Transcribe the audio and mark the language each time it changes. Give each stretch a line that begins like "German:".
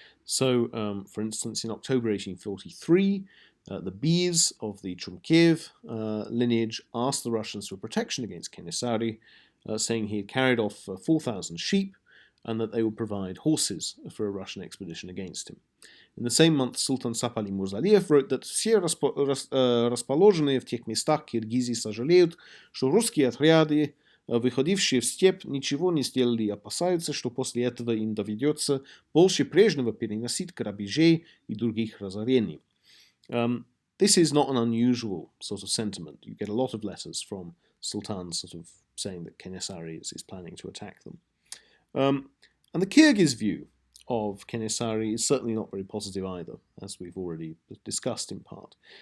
English: So, for instance, in October 1843, the Bees of the Chumkiev lineage asked the Russians for protection against Kenesary, saying he had carried off 4,000 sheep and that they would provide horses for a Russian expedition against him. In the same month, Sultan Sapali Murзалиев wrote that
Russian: все расположенные в тех местах киргизы сожалеют, что русские отряды, выходившие в степь, ничего не сделали и опасаются, что после этого им доведется больше прежнего переносить грабежей и других разорений.
English: This is not an unusual sort of sentiment. You get a lot of letters from sultans sort of saying that Kenesary is planning to attack them. And the Kyrgyz view of Kenesary is certainly not very positive either, as we've already discussed in part.